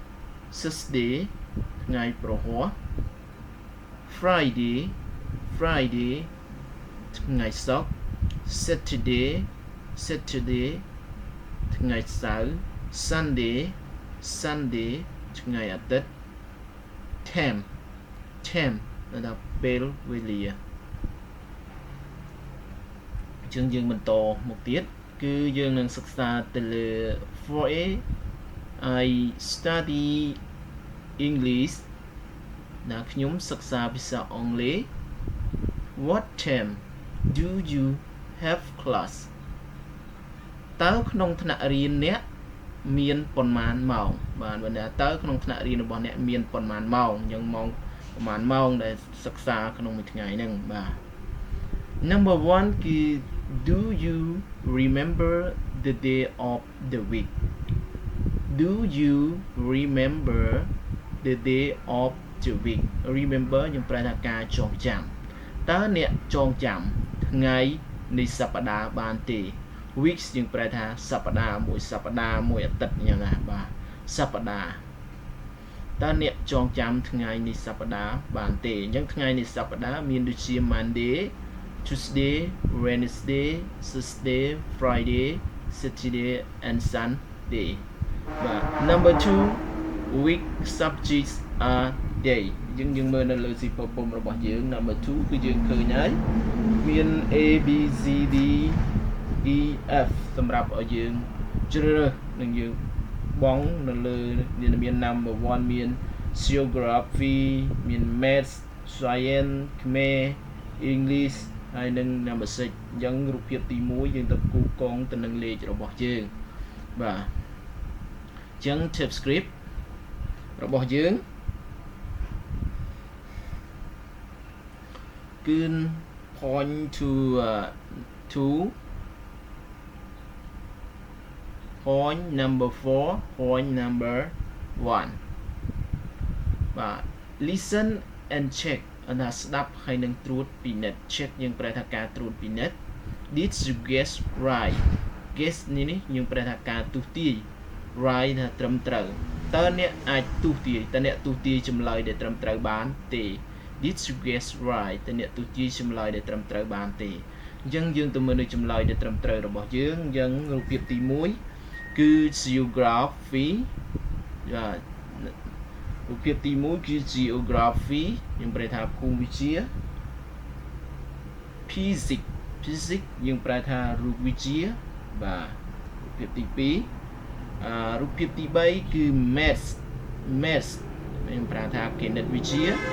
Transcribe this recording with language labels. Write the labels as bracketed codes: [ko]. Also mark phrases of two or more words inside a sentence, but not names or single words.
[km] ថ្ងៃព្រហស្បតិ៍ Friday ថ្ងៃសុក្រ Saturday ថ្ងៃសៅរ៍ Sunday ថ្ងៃអាទិត្យ Time ដល់ពេលវេលា អញ្ចឹងយើងបន្តមកទៀតគឺយើងនឹងសិក្សាទៅលើ 4A [en] I study English [km] ដែលខ្ញុំសិក្សាភាសាអង់គ្លេស [en] What time do you have class [km] តើក្នុងថ្នាក់រៀនអ្នកមានប៉ុ ន្មានម៉ោងបាទបើតើក្នុងថ្នាក់រៀនរបស់អ្នកមានប៉ុន្មានម៉ោងអញ្ចឹងម៉ោងប្រហែលម៉ោងដែលសិក្សាក្នុងមួយថ្ងៃហ្នឹងបាទ Number 1 គឺ [en] Do you remember the day of the week Do you remember the day of the week [km] Remember ខ្ញុំប្រែថាការចងចាំតើអ្នកចងចាំថ្ងៃនៃសប្តាហ៍បានទេ weeks យើងប្រែថាសប្តាហ៍មួយអាទិត្យអញ្ចឹងណាបាទសប្តាហ៍ តើអ្នកចងចាំថ្ងៃនៃសប្តាហ៍បានទេអញ្ចឹងថ្ងៃនៃសប្តាហ៍មានដូចជា [en] Monday Tuesday Wednesday Thursday Friday Saturday and Sunday [km] បាទ [en] Number 2 week subjects are day [km] យើងមើលនៅលើសៀវភៅពុម្ពរបស់យើង Number 2 គឺយើងឃើញហើយមាន A B C D E F សម្រាប់ឲ្យយើងជ្រើសរើសនឹងយើងបងនៅលើមាន Number 1 មាន Geography មាន [en] Maths Science [km] ខ្មែរ English ហើយនឹង Number 6 អញ្ចឹងរូបភាពទី1យើងទៅគូកងទៅនឹងលេខរបស់យើងបាទអញ្ចឹង [en] Type script [km] របស់យើង [en] គឺ point to point number 4 point number 1 បាទ listen and check [km] អាស្ដាប់ហើយនឹងត្រួតពិនិត្យ [en] check [km] យើងប្រែថាការត្រួតពិនិត្យ [en] did you guess [km] right guess នេះយើងប្រែថាការទស្សន៍ទាយ right ថាត្រឹមត្រូវតើអ្នកអាចទស្សន៍ទាយតើអ្នកទស្សន៍ទាយ ចម្លើយដែលត្រឹមត្រូវបានទេ [en] Did you guess right [km] តើអ្នកទស្សន៍ទាយចម្លើយដែលត្រឹមត្រូវបានទេអញ្ចឹងយើងទៅមើលនៅចម្លើយដែលត្រឹមត្រូវរបស់យើងអញ្ចឹងរូបភាពទី1គឺ geography បាទរូបភាពទី1គឺ geography យើងប្រែថាភូមិវិទ្យា physics យើងប្រែថារូបវិទ្យាបាទរូបភាពទី2រូបភាពទី3គឺ maths យើងប្រែថាគណិតវិទ្យា